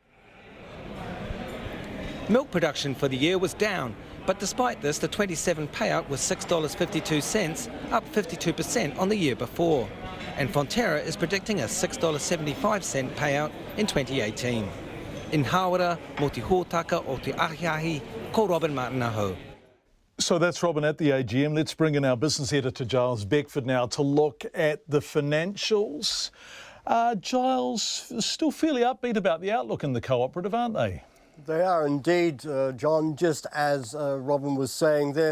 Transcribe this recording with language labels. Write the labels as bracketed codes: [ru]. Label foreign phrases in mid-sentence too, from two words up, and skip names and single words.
[en] Milk production for the year was down, but despite this, the 27 payout was $6.52, up 52% on the year before. And Fonterra is predicting a $6.75 payout in 2018. [mi] In Hawera, mo te hōtaka o te ahiahi, ko Robin Martin aho. [en] So that's Robin at the AGM. Let's bring in our business editor, Giles Beckford, now to look at the financials. Giles, still fairly upbeat about the outlook in the cooperative, aren't they? They are indeed, John, just as Robin was saying there.